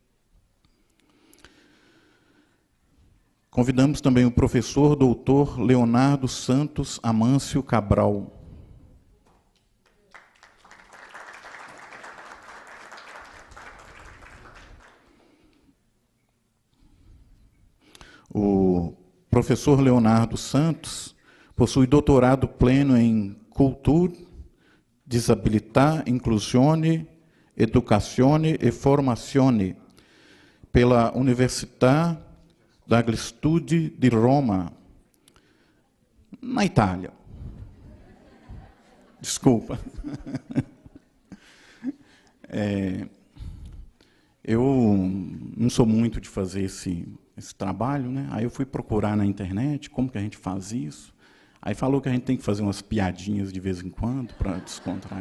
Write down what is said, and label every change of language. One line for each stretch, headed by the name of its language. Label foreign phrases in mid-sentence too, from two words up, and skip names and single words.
Portuguese: Convidamos também o professor doutor Leonardo Santos Amâncio Cabral. O professor Leonardo Santos possui doutorado pleno em Cultura, Disabilità, Inclusione, Educazione e Formazione pela Università degli Studi di Roma, na Itália. Desculpa. Eu não sou muito de fazer esse trabalho, né? Aí eu fui procurar na internet como que a gente faz isso. Aí falou que a gente tem que fazer umas piadinhas de vez em quando para descontrair.